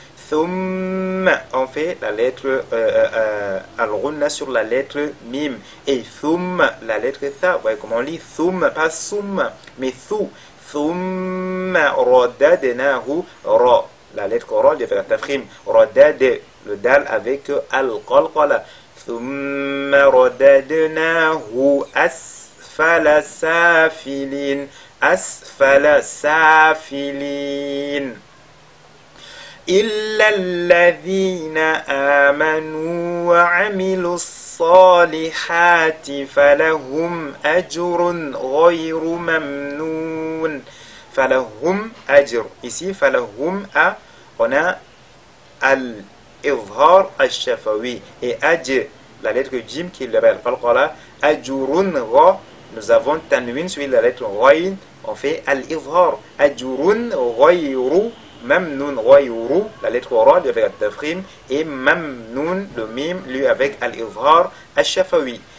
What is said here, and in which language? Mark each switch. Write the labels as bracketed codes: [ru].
[ar] ثم, [fr] on fait la lettre al-ghunna sur la lettre mim. Et thum, la lettre tha. Vous voyez comment on lit thum, pas sum, mais thu. [ar] ثم رددناه ra. [fr] La lettre ra, il y avait la tafkhim. Radad, le dal avec al-qalqala. [ar] ثم رددناه أسفل سافلين. أسفل سافلين. إلا الذين آمنوا وعملوا الصالحات الصالحات فلهم أجر غير ممنون. فلهم أجر. [fr] Ici, [ar] فلهم [fr] A, on a al-izhar al-shafawi. Et Aj, la lettre Jim qui est le Al-Qalqala, Ajurun Ra, nous avons Tanwin sur la lettre Ghayn, on fait al-izhar. Ajurun ghayru mamnoun, ghayru, la lettre Ra, lui avec al-tafrim, et mamnoun, le mim, lui avec al-izhar al-shafawi.